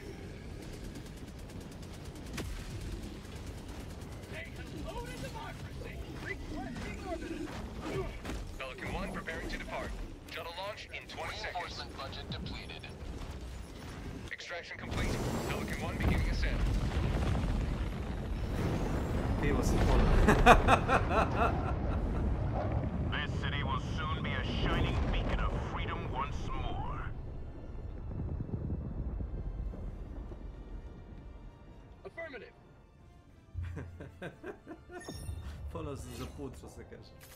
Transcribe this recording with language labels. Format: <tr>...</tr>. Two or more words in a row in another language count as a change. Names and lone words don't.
<en>Say hello to democracy. Requesting orbiter. Pelican 1 preparing to depart. Shuttle launch in 20 seconds. Reinforcement budget depleted. Extraction complete. Pelican 1 beginning ascent. Pivo se This city will soon be a shining beacon of freedom once more. Affirmative.</en> <hr>Ponosan za put, što se kaže.</hr>